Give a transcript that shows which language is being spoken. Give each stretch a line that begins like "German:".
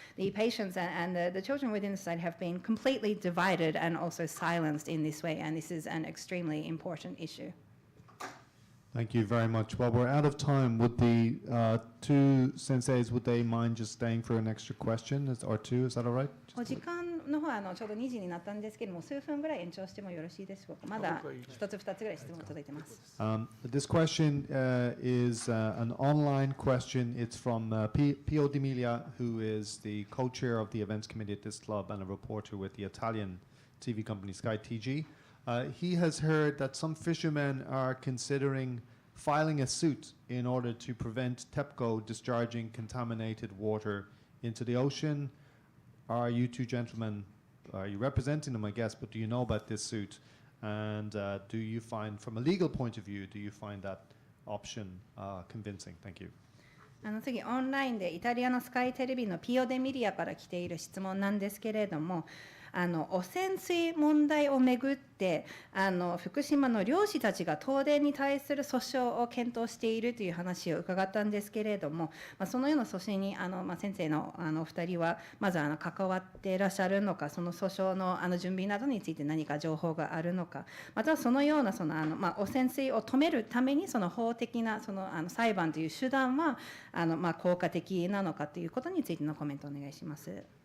English: The patients and the children within the society have been completely divided and also silenced in this way, and this is an extremely important issue. Thank you very much. Well, we're out of time. Would the two senseis, would they mind just staying for an extra question or two? Is that all right?
Japanese: お時間の方はちょうど2時になったんですけども、数分ぐらい延長してもよろしいでしょうか。まだ一つ二つぐらい質問届いてます。
English: This question is an online question. It's from Pio D'Emilia, who is the co-chair of the events committee at this club and a reporter with the Italian TV company Sky TG. He has heard that some fishermen are considering filing a suit in order to prevent TEPCO discharging contaminated water into the ocean. Are you two gentlemen, are you representing them, I guess, but do you know about this suit? And do you find, from a legal point of view, do you find that option convincing? Thank you.
Japanese: 次、オンラインでイタリアのスカイテレビのピオ・デ・ミリアから来ている質問なんですけれども、汚染水問題をめぐって福島の漁師たちが東電に対する訴訟を検討しているという話を伺ったんですけれども、そのような訴訟に先生のお二人はまず関わっていらっしゃるのか、その訴訟の準備などについて何か情報があるのか、またはそのような汚染水を止めるためにその法的な裁判という手段は効果的なのかということについてのコメントをお願いします。